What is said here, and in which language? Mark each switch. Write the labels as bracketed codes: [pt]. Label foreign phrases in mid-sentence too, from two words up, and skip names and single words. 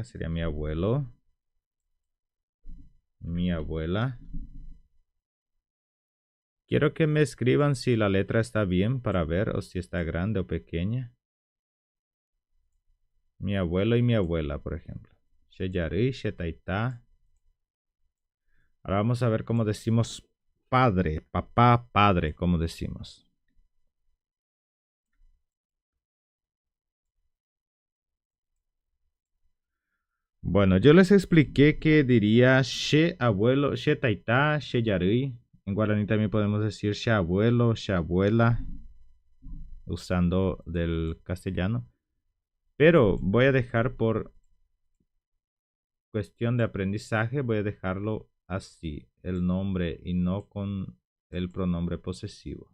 [es] Sería mi abuelo. Mi abuela. Quiero que me escriban si la letra está bien para ver o si está grande o pequeña. Mi abuelo y mi abuela, por ejemplo. [gn] She yarui, she taita. [es] Ahora vamos a ver cómo decimos padre, papá, padre, cómo decimos. Bueno, yo les expliqué que diría [gn] she abuelo, she taita, she yarui. [es] En guaraní también podemos decir [gn] she abuelo, she abuela, [es] usando del castellano. Pero voy a dejar por cuestión de aprendizaje, voy a dejarlo así, el nombre y no con el pronombre posesivo.